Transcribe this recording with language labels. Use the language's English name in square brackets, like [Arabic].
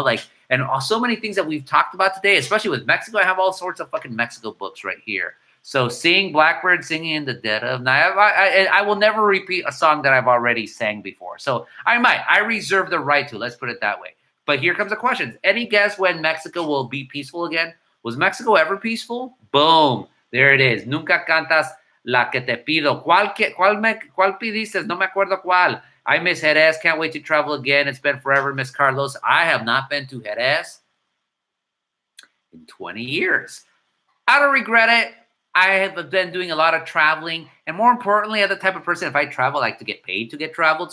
[English] Like, and so many things that we've talked about today, especially with Mexico. I have all sorts of fucking Mexico books right here. So sing Blackbird singing in the dead of night. I will never repeat a song that I've already sang before. So I reserve the right to, let's put it that way. But here comes the question. Any guess when Mexico will be peaceful again? Was Mexico ever peaceful? Boom. There it is. [Spanish] Nunca cantas la que te pido. ¿Cuál pidiste? No me acuerdo cuál. I miss Jerez. [English] Can't wait to travel again. It's been forever, Miss Carlos. I have not been to Jerez in 20 years. I don't regret it. I have been doing a lot of traveling. And more importantly, I'm the type of person, if I travel, I like to get paid to get traveled.